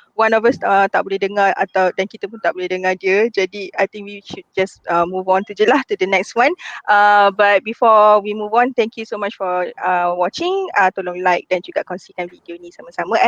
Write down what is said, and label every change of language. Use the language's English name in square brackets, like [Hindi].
[English] One of us [Malay] tak boleh dengar dan kita pun tak boleh dengar dia. Jadi [English] I think we should just move on to the next one. But before we move on, thank you so much for watching. [Malay] Tolong like dan juga kongsikan video ni sama-sama.